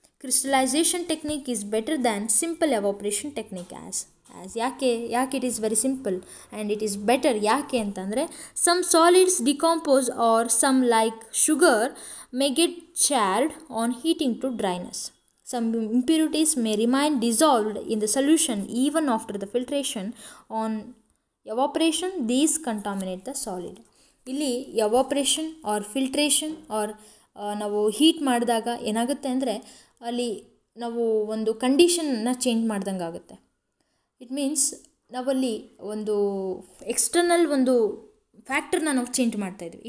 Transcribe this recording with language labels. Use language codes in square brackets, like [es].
[en] Crystallisation technique is better than simple evaporation technique as ಯಾಕೆ it is very simple and it is better. [kn] ಯಾಕೆ ಅಂತಂದರೆ [en] Some solids decompose or some like sugar may get charred on heating to dryness. Some impurities may remain dissolved in the solution even after the filtration. On evaporation, these contaminate the solid. [kn] ಇಲ್ಲಿ evaporation R filtration R ನಾವು heat ಮಾಡಿದಾಗ ಏನಾಗುತ್ತೆ ಅಂದರೆ ಅಲ್ಲಿ ನಾವು ಒಂದು ಕಂಡೀಷನ್ನ change ಮಾಡ್ದಂಗೆ ಆಗುತ್ತೆ. ಇಟ್ ಮೀನ್ಸ್ ನಾವಲ್ಲಿ ಒಂದು ಎಕ್ಸ್ಟರ್ನಲ್ ಒಂದು ಫ್ಯಾಕ್ಟರ್ನ ನಾವು ಚೇಂಜ್ ಮಾಡ್ತಾಯಿದ್ವಿ.